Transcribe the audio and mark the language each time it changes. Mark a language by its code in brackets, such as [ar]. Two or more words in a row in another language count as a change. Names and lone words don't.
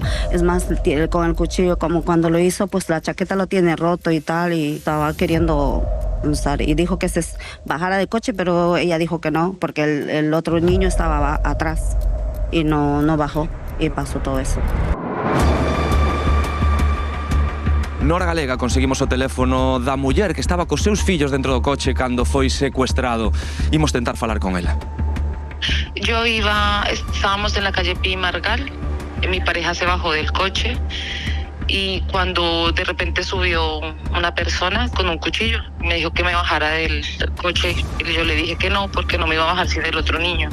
[es] Es más, con el cuchillo, como cuando lo hizo, pues la chaqueta lo tiene roto y tal, y estaba queriendo usar. Y dijo que se bajara del coche, pero ella dijo que no, porque el otro niño estaba atrás y no bajó, y pasó todo eso. [gl] Nora Galega conseguimos o teléfono da muller que estaba cos seus fillos dentro do coche cando foi secuestrado. Imos tentar falar con ela. [es] Estábamos en la calle Pi Margal, mi pareja se bajó del coche y cuando de repente subió una persona con un cuchillo, me dijo que me bajara del coche y yo le dije que no, porque no me iba a bajar sin el otro niño.